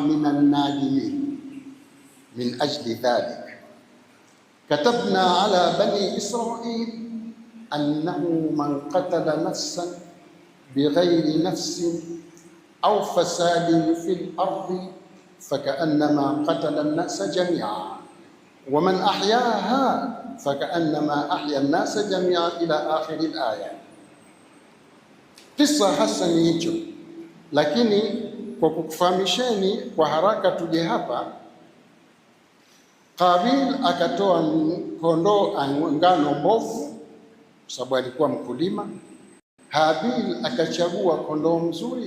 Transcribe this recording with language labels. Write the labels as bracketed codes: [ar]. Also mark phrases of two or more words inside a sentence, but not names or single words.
[ar] من النادمين من أجل ذلك كتبنا على بني إسرائيل أنه من قتل نفسا بغير نفس أو فساد في الأرض فكأنما قتل الناس جميعا ومن أحياها فكأنما أحيا الناس جميعا إلى آخر الآية. [sw] Kisa hasa ni hicho, lakini kwa kukufahamisheni kwa haraka tuje hapa. Qabil akatoa kondoo ngano mbovu, sababu alikuwa mkulima. Habil akachagua kondoo mzuri.